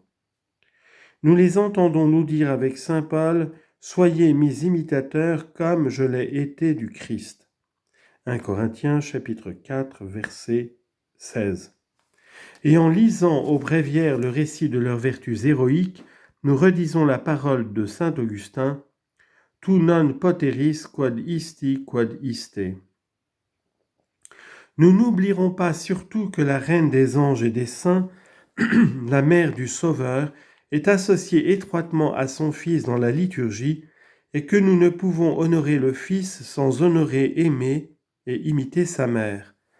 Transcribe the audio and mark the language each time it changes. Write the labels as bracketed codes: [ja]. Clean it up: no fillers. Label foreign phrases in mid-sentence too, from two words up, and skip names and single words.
[fr] Nous les entendons nous dire avec saint Paul « Soyez mes imitateurs comme je l'ai été du Christ ». 1 Corinthiens chapitre 4 verset 16. Et en lisant au bréviaire le récit de leurs vertus héroïques, nous redisons la parole de saint Augustin « [la] Tu non poteris quod isti quod iste ». [fr] Nous n'oublierons pas surtout que la reine des anges et des saints, la mère du Sauveur, est associée étroitement à son Fils dans la liturgie et que nous ne pouvons honorer le Fils sans honorer, aimer et imiter sa mère.